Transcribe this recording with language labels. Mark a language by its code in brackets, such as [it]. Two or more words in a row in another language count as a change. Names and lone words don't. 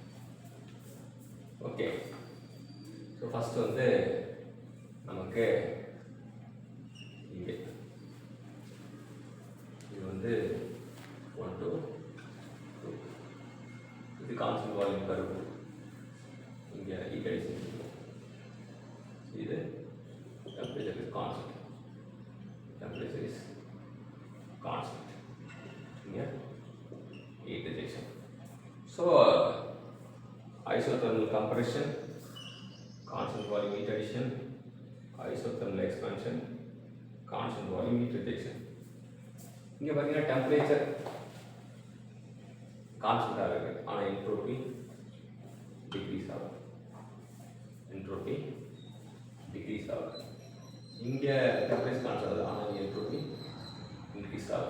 [en] okay, so first [ta] வந்து நமக்கு இங்கே இது வந்து 1 2 2 இது [en] constant volume curve. இங்கே heat addition, இது temperature is constant, temperature is constant. இங்கே heat rejection. ஸோ isothermal compression, constant volume heat addition, isothermal expansion, constant volume heat rejection. [ta] இங்கே பார்த்தீங்கன்னா [en] temperature constant [ta] இருக்குது, ஆனால் [en] entropy decrease [ta] ஆகும், [en] entropy decrease [ta] ஆகுது. இங்கே [en] temperature constant [ta] ஆகுது, ஆனால் இங்கே [en] entropy increase [ta] ஆகுது.